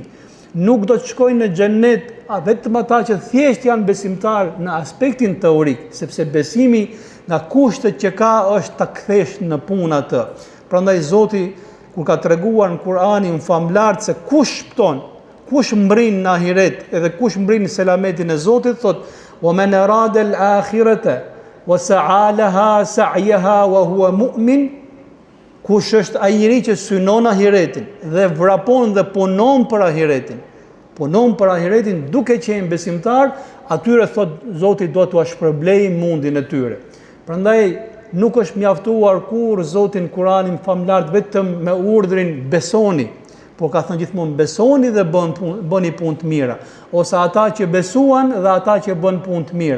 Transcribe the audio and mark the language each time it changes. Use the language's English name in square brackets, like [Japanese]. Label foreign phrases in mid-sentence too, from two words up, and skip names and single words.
[Albanian] Nuk do të shkojnë në xhenet vetëm ata që thjesht janë besimtar në aspektin teorik, sepse besimi nga kushtet që ka është ta kthesh në punë atë. Prandaj Zoti kur ka treguar në Kur'anin famlart se kush shpëton, kush mbrin në ahiret, edhe kush mbrin në selametin e Zotit, thot: [Arabic] "ومن أراد الآخرة وسعى لها سعيها وهو مؤمن", [Albanian] kush është ai njeri që synon ahiretin dhe vrapon dhe punon për ahiretin. Punon për ahiretin duke qenë besimtar, atyre thot Zoti do t'u shpërblej mundin e tyre. Prandaj nuk është mjaftuar kur Zotin Kur'anin famlart vetëm me urdhrin besoni, por ka thënë gjithmonë besoni dhe bëni punë të mira, ose ata që besuan dhe ata që bën punë të mira.